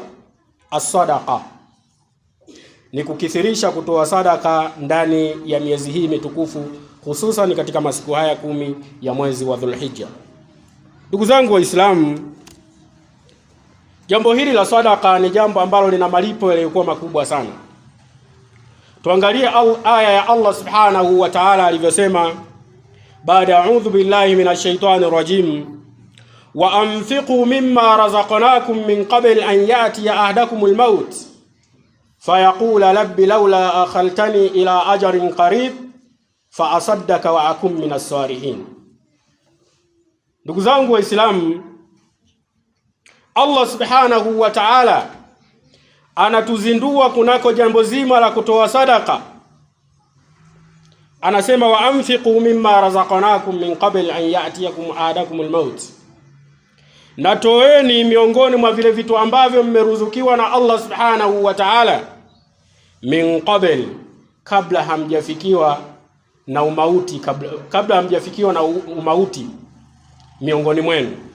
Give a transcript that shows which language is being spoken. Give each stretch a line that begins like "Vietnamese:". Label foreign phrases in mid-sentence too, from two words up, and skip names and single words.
Swahili: As-sadaqa ni kukithirisha kutoa sadaka ndani ya miezi hii mitukufu, hususan katika masiku haya 10 ya mwezi wa Dhulhijja. Ndugu zangu Waislamu, jambo hili la sadaka ni jambo ambalo lina malipo yaliyokuwa makubwa sana. Tuangalie aya ya
Arabic: الله سبحانه وتعالى
Swahili: alivyosema baada
Arabic: أعوذ بالله من الشيطان الرجيم وأنفقوا مما رزقناكم من قبل أن يأتي أحدكم الموت فيقول رب لولا أخرتني إلى أجل قريب فأصدق وأكن من الصالحين.
Swahili: Ndugu zangu Waislamu,
Arabic: الله سبحانه وتعالى
Swahili: anatuzindua kunako jambo zima la kutoa sadaka.
Arabic: Anasema وأنفقوا مما رزقناكم من قبل أن يأتيكم أحدكم الموت,
Swahili: na toeni miongoni mwa vile vitu ambavyo mmeruzukiwa na
Arabic: الله سبحانه وتعالى, من قبل,
Swahili: kabla hamjafikiwa na umauti, kabla hamjafikiwa na umauti miongoni mwenu.